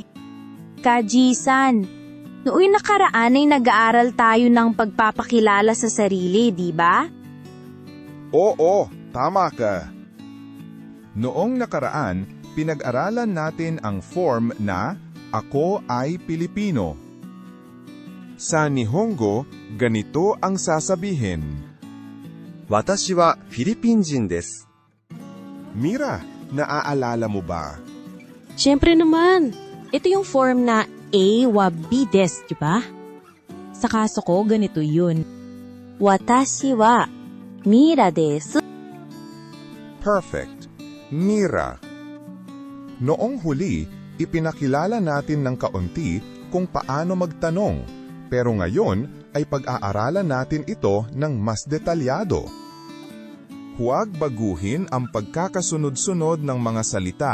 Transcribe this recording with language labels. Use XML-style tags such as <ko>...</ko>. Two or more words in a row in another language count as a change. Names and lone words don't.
<tl>Kaji-san, noong nakaraan ay nag-aaral tayo ng pagpapakilala sa sarili, di ba? Oo, tama ka. Noong nakaraan, pinag-aralan natin ang form na Ako ay Pilipino. Sa Nihongo, ganito ang sasabihin.</tl> <ja>私はフィリピン人です。</ja> <tl>Mira, naaalala mo ba? Siyempre naman, ito yung form na</tl> <ja>AはBです,</ja> <tl>di ba? Sa kaso ko, ganito yun.</tl> <ja>私はミラです.</ja> <en>Perfect. Mira.</en> <tl>Noong huli, ipinakilala natin ng kaunti kung paano magtanong, pero ngayon ay pag-aaralan natin ito ng mas detalyado. Huwag baguhin ang pagkakasunod-sunod ng mga salita.</tl>